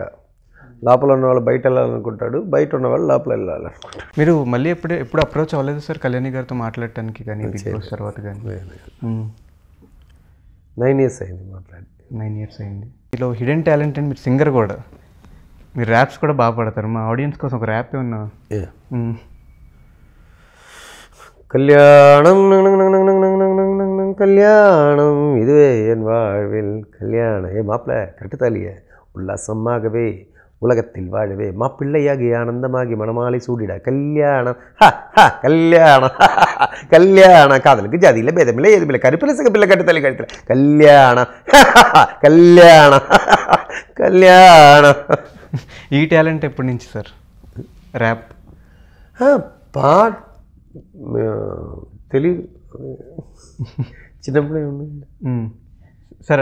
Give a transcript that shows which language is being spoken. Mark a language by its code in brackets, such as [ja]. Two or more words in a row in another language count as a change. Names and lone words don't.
[te] లోపల ఉన్నవాళ్ళు బయట వెళ్ళాలనుకుంటాడు, బయట ఉన్నవాళ్ళు లోపల వెళ్ళాలనుకుంటాడు. మీరు మళ్ళీ ఎప్పుడు అప్రోచ్ అవ్వలేదు సార్ కళ్యాణి గారితో మాట్లాడటానికి కానీ బిగ్ బాస్ తర్వాత కానీ? 9 years అయింది మాట్లాడి. 9 years అయింది. మీలో హిడెన్ టాలెంట్ అండ్ మీరు సింగర్ కూడా, మీరు ర్యాప్స్ కూడా బాగా పాడతారు. మా ఆడియన్స్ కోసం ఒక ర్యాప్ ఏమన్నా? [ta] கல்யாணம் கல்யாணம் இதுவே என் வாழ்வில் கல்யாணம். மாப்பிள்ள கரெக்டு தாலியே. உல்லாசமாகவே உலகத்தில் வாழவே மாப்பிள்ளையாகி ஆனந்தமாகி மணமாலை சூடிட கல்யாணம் கல்யாணம் கல்யாணம். காதலுக்கு ஜாதியில் பேதமில்லை, எதுமில்லை, கருப்பில் சிகப்பில்லை, கட்டுத்தலி கழுத்தில் கல்யாணம் கல்யாணம் கல்யாணம். [te] ఈ టాలెంట్ ఎప్పటి నుంచి సార్? ర్యాప్ తెలియదు, చిన్నప్పుడే ఉండండి సార్.